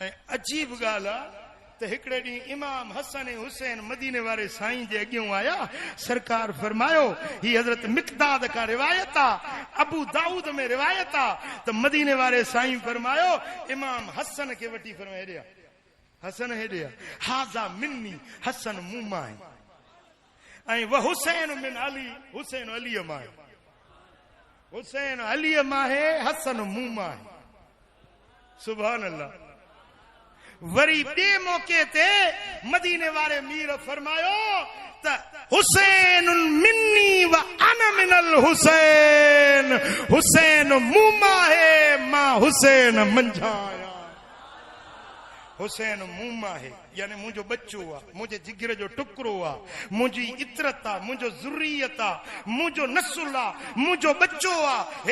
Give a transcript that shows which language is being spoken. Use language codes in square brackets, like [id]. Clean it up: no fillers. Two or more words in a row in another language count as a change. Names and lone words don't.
[sd] ऐं अजीब ॻाल्हि आहे त हिकिड़े ॾींहुं इमाम हसन ऐं हुसैन मदीने वारे साईं जे अॻियां आया सरकार फरमायो ही हज़रत मिक़दाद खां रिवायत आहे अबू दाऊद में रिवायत आहे त मदीने वारे साईं फरमायो इमाम हसन खे वठी फरमाए हेॾे हसन हेॾे [ar] هذا مني [sd] हसन मूं मां ऐं [ar] وحسين من علي [sd] हुसैन अलीअ मां हुसैन अलीअ मां है हसन मूं मां [ar] سبحان الله. [sd] वरी ॿिए मौके ते मदीने वारे मीर फरमायो त [ar] حسين مني وأنا من الحسين [sd] हुसैन मूं मां है मां हुसैन मंझां आहियां हुसैन मूं मां है यानी मुंहिंजो बच्चो आहे मुंहिंजे जिगर जो टुकड़ो आहे मुंहिंजी इतरत आहे मुंहिंजो ज़ुर्रियत आहे मुंहिंजो नसुल आहे मुंहिंजो बच्चो आहे हे